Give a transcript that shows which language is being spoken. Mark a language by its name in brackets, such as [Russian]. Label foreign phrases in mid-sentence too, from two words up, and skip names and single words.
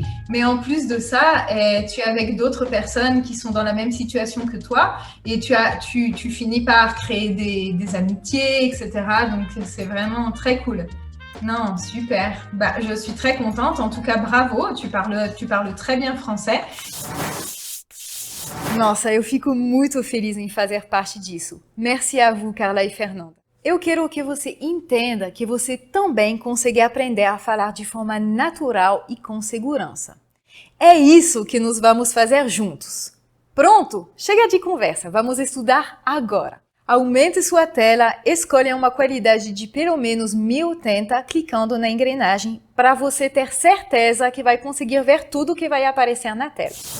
[French] Mais en plus de ça, tu es avec d'autres personnes qui sont dans la même situation que toi et tu finis par créer des amitiés, etc. Donc, c'est vraiment très cool. Non, super. Bah, je suis très contente. En tout cas, bravo. Tu parles très bien français. [Portuguese] Nossa, eu fico muito feliz em fazer parte disso. [French] Merci a vous, [Portuguese] Carla e Fernanda. Eu quero que você entenda que você também consegue aprender a falar de forma natural e com segurança. É isso que nós vamos fazer juntos. Pronto? Chega de conversa, vamos estudar agora. Aumente sua tela, escolha uma qualidade de pelo menos 1080 clicando na engrenagem para você ter certeza que vai conseguir ver tudo que vai aparecer na tela.